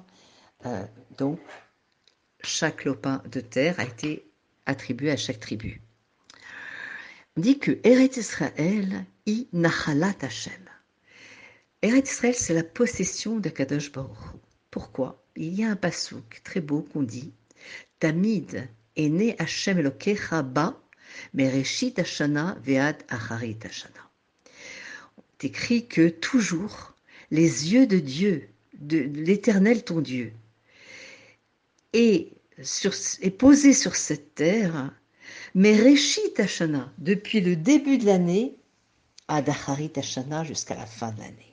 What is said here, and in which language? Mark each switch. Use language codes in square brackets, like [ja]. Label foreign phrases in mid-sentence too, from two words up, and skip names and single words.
[fr] Donc, chaque lopin de terre a été attribué à chaque tribu. On dit que [he] ארץ ישראל היא נחלת השם. [fr] Eretz Israël, c'est la possession de [he] קדוש ברוך הוא. [fr] Pourquoi? Il y a un pasouk très beau qu'on dit [he] תמיד עיני השם אלוהיך בה מרשית השנה ועד אחרית השנה. [fr] C'est écrit que toujours les yeux de Dieu, de l'Éternel ton Dieu, est posé sur cette terre, mais [he] רשית השנה, [fr] depuis le début de l'année, à [he] דאחרית השנה [fr] jusqu'à la fin de l'année.